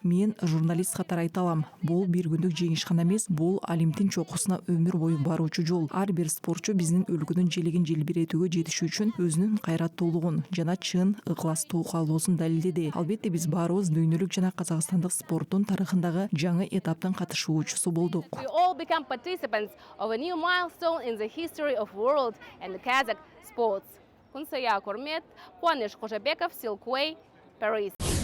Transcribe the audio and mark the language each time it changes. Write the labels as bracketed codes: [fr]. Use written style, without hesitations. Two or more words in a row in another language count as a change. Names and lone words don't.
[ky] Мен журналист катары айта алам. Бул бир күндүк жеңиш гана эмес, бул Олимптин чокусуна өмүр бою баруучу жол. Ар бир спортчу биздин өлкөнүн желегин желбиретүүгө жетишүү үчүн өзүнүн кайраттуулугун жана чын ыкластуу каалоосун далилдеди. Албетте биз баарыбыз дүйнөлүк жана казакстандык спорттун тарыхындагы жаңы этаптын катышуучусу болдук. [en] We all become participants of a new milestone in the history of world and Kazakh sports. Кунсая Курмет, Куаныш Кожабеков, Silkway, Paris.